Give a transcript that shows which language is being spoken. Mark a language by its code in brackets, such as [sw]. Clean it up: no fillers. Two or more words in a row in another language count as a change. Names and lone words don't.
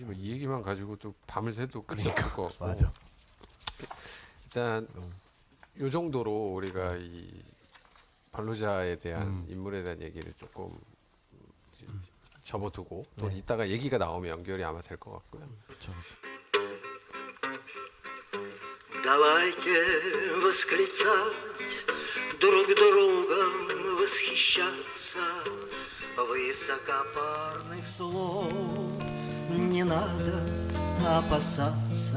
[ko] 사실 뭐 이 얘기만 가지고 또 밤을 새도 끝이 없을 것 같고. 맞아. 일단 요 정도로 우리가 이 발로자에 대한 인물에 대한 얘기를 조금 접어두고 또 이따가 얘기가 나오면 연결이 아마 될 것 같고요. 그렇죠. [ru] Давайте восклицать, друг другом восхищаться. Высокопарных слов не надо опасаться.